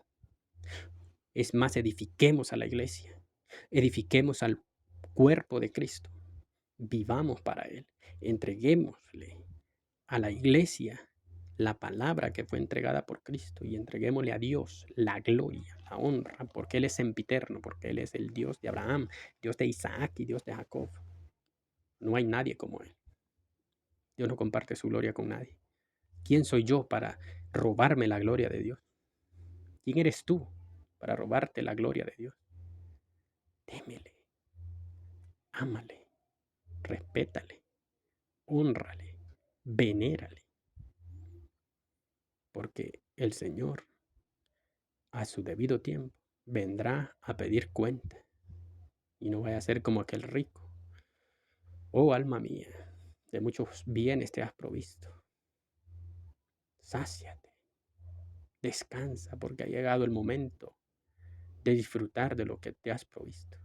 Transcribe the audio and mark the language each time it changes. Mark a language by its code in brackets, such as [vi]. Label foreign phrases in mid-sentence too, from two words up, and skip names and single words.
[es] Es más, edifiquemos a la iglesia, edifiquemos al cuerpo de Cristo, vivamos para Él, entreguémosle a la iglesia la palabra que fue entregada por Cristo y entreguémosle a Dios la gloria, la honra, porque Él es sempiterno, porque Él es el Dios de Abraham, Dios de Isaac y Dios de Jacob. No hay nadie como Él. Dios no comparte su gloria con nadie. ¿Quién soy yo para robarme la gloria de Dios? ¿Quién eres tú para robarte la gloria de Dios? Témele, ámale, respétale, hónrale, venérale, porque el Señor a su debido tiempo vendrá a pedir cuenta y no vaya a ser como aquel rico. Oh alma mía, de muchos bienes te has provisto. Sáciate, descansa, porque ha llegado el momento de disfrutar de lo que te has provisto.